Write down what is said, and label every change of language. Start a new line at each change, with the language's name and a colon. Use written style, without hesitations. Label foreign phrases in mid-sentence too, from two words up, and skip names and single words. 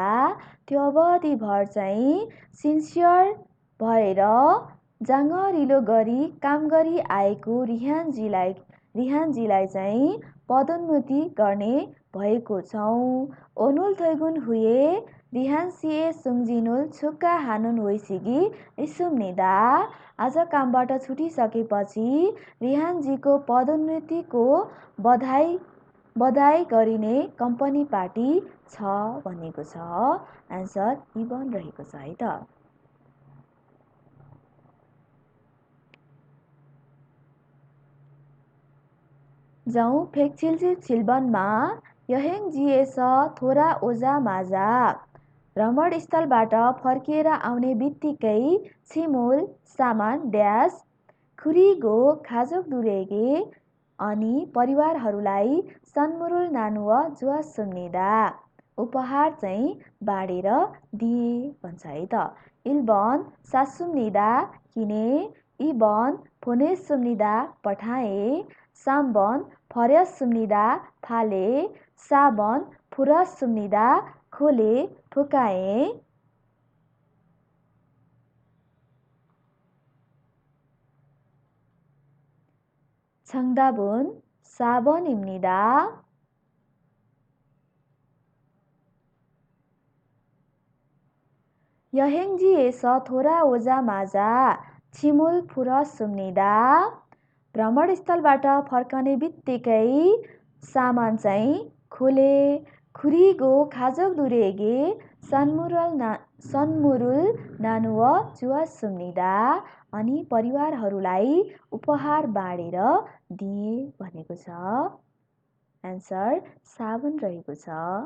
Nepali: त्यो अवधिभर चाहिँ सिन्सियर भएर जाँगरिलो गरी काम गरी आएको रिहानजीलाई चाहिँ पदोन्नति गर्ने भएको छौँ.
Korean: 오늘 퇴근 후에 리हान 씨의 승진을 축하하는 회식이 있습니다.
Nepali: आज कामबाट छुटिसकेपछि रिहानजीको पदोन्नतिको बधाई गरिने कम्पनी पार्टी छ भनेको छ. एन्सर 2번 रहेको छ है त. जाउँ फेकचिलसिप छिल्बनमा.
Korean: 여행지에서 돌아오자마자
Nepali: भ्रमणस्थलबाट फर्केर आउने बित्तिकै छिमुल सामान ड्यास
Korean: खुरीगो 가족들에게
Nepali: अनि परिवारहरूलाई
Korean: 선물을 나누어 주었습니다.
Nepali: उपहार चाहिँ बाँडेर दिए भन्छ है त.
Korean: 1번 샀습니다 किने. 2번 보냈습니다 पठाए. 3번 버렸습니다 फाले.
Nepali: 4번 풀었습니다 खोले ठोकाए.
Korean: 정답은 4번입니다. 여행지에서 돌아오자마자 짐을 풀었습니다.
Nepali: भ्रमणस्थलबाट फर्कने बित्तिकै सामान चाहिँ खोले.
Korean: खुरीगो 가족들에게 선물을 나누어 주었습니다.
Nepali: अनि परिवारहरूलाई उपहार बाँडेर दिए भनेको छ. एन्सर 7 रहेको छ.